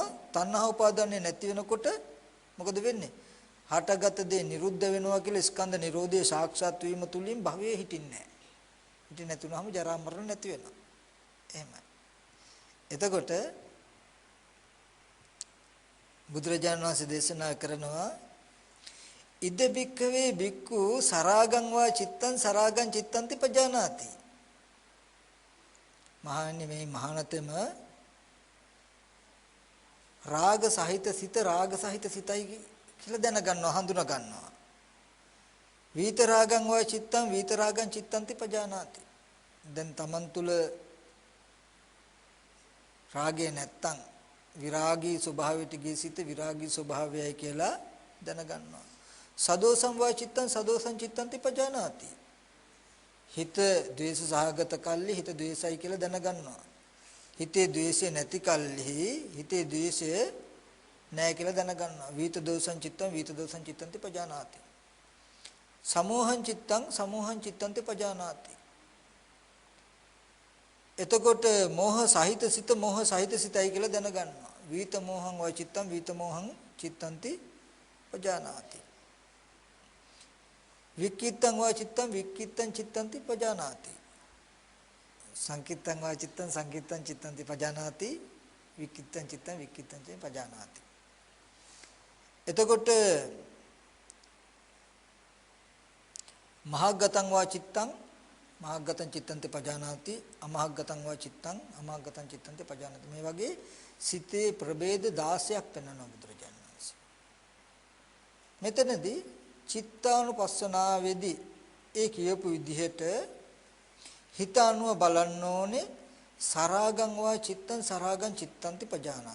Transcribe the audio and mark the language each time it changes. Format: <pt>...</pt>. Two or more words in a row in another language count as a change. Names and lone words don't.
<si>තණ්හා උපාදානය නැති වෙනකොට මොකද වෙන්නේ? හටගත දේ නිරුද්ධ වෙනවා කියලා ස්කන්ධ නිරෝධයේ සාක්ෂාත් වීම තුලින් භවයේ හිටින්නේ නැහැ. හිටින්නේ නැතුනම ජරා මරණ නැති වෙනවා. එහෙමයි. එතකොට බුදුරජාණන් වහන්සේ දේශනා කරනවා</si> <pi>ඉද බික්ඛවේ බික්ඛු සරාගං වා චිත්තං සරාගං චිත්තන්ති පජානාති.</pi> <si>මහන්නේ මේ මහානතම රාග සහිත සිත රාග සහිත සිතයි කියලා දැනගන්නවා හඳුනා ගන්නවා.</si> <pi>වීත රාගං වා චිත්තං වීත රාගං චිත්තන්ති පජානාති.</pi> <si>දැන් Taman තුල රාගය නැත්තම් විරාගී ස්වභාවයට ගිය සිත විරාගී ස්වභාවයයි කියලා දැනගන්නවා.</si> <pi>සදෝසං වා චිත්තං සදෝසං චිත්තන්ති පජානාති.</pi> <si>හිත ද්වේෂ සහගත කල්ලි හිත ද්වේෂයි කියලා දැනගන්නවා. හිතේ ද්වේෂය නැති කල්හි හිතේ ද්වේෂය නැහැ කියලා දැනගන්නවා.</si> <pi>වීත දෝසං චිත්තං වීත දෝසං චිත්තන්ති පජානාති. සමෝහං චිත්තං සමෝහං චිත්තන්ති පජානාති.</pi> <si>එතකොට මෝහ සහිත සිත මෝහ සහිත සිතයි කියලා දැනගන්නවා.</si> <pi>වීත මෝහං වා චිත්තං වීත මෝහං චිත්තන්ති පජානාති. වික්කිත්තං වා චිත්තං වික්කිත්තං චිත්තන්ති පජානාති. සංකිට්තං වා චිත්තං සංකිට්තං චිත්තං පජානාති විකිට්තං චිත්තං විකිට්තං පජානාති. එතකොට මහග්ගතං වා චිත්තං මහග්ගතං චිත්තං පජානාති අමහග්ගතං වා චිත්තං අමහග්ගතං චිත්තං පජානාති.</pi> <si>මේ වගේ සිතේ ප්‍රභේද 16ක් පෙන්වනවා බුදුරජාණන් වහන්සේ. මෙතනදී චිත්තානුපස්සනාවේදී ඒ කියපු විදිහට හිත අනුව බලන්න ඕනේ</si> <pi>සරාගං වා චිත්තං සරාගං චිත්තන්ති පජානාති.</pi>